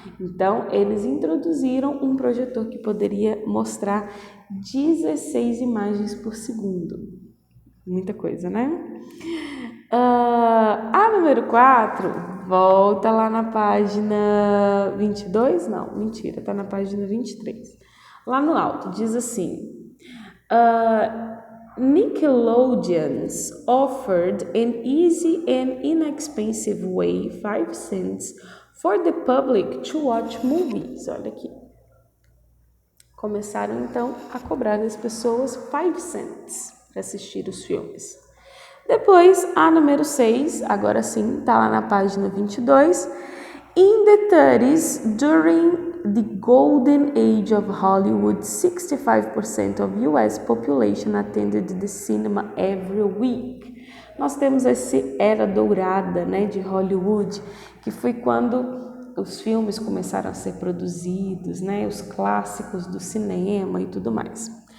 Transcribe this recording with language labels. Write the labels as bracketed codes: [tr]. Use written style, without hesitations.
[pt] Então, eles introduziram um projetor que poderia mostrar 16 imagens por segundo. Muita coisa, A número 4, volta lá na página 22, não, mentira, tá na página 23. Lá no alto, diz assim: [en] Nickelodeons offered an easy and inexpensive way, 5 cents, for the public to watch movies. [pt] Olha aqui. Começaram, então, a cobrar das pessoas 5 cents para assistir os filmes. Depois, a número 6, agora sim, está lá na página 22. [en] In the 30s, during the golden age of Hollywood, 65% of US population attended the cinema every week. [pt] Nós temos essa era dourada, de Hollywood, que foi quando os filmes começaram a ser produzidos, os clássicos do cinema e tudo mais.